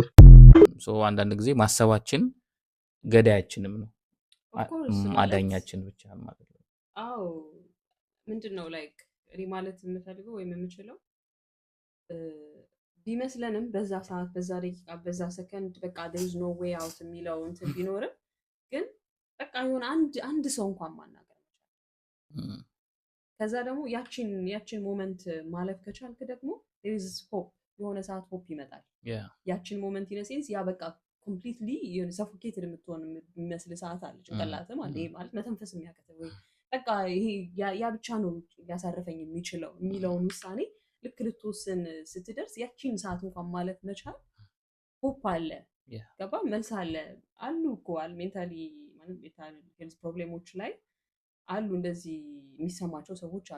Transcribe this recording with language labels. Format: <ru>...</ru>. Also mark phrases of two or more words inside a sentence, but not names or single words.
<am>አንዳንድ ጊዜ ማሰባችን ገዳያችንም ነው አዳኛችን ብቻ ማለት ነው። አዎ ምንድነው ላይክ እኔ ማለት የምፈልገው ወይም የምችለው ቢመስለንም በዛ ሰዓት በዛ ደቂቃ በዛ ሰከንድ በቃ</am> <en>there is no way out</en> <am>የሚለው እንትን ቢኖርም ግን በቃ የሆነ አንድ ሰው እንኳን ማናገር መቻል ከዛ ደግሞ ያችን ሞመንት ማለፍ ከቻልክ ደግሞ</am> <en>there is hope</en> <am>የሆነ ሰዓት ሆፕ ይመጣል። ያችን ሞመንት</am> <en>in sense</en> <am>ያ በቃ ኮምፕሊትሊ የሆነ ሰፎኬትድ የምትሆን የሚመስል ሰዓት አለ ጭንቅላት ማለት ይሄ ማለት መተንፈስ የሚያቅተው ወይ በቃ ይሄ ያ ብቻ ነው ሊያሳርፈኝ የሚችለው የሚለውን ውሳኔ ልክ ልትወስን ስትደርስ ያቺን ሰዓት እንኳን ማለት መቻል ሆፕ አለ። ገባ መልስ አሉ እኮ ሜንታሊ ማለት ሄልዝ ፕሮብሌሞች ላይ አሉ እንደዚህ የሚሰማቸው ሰዎች አሉ</am>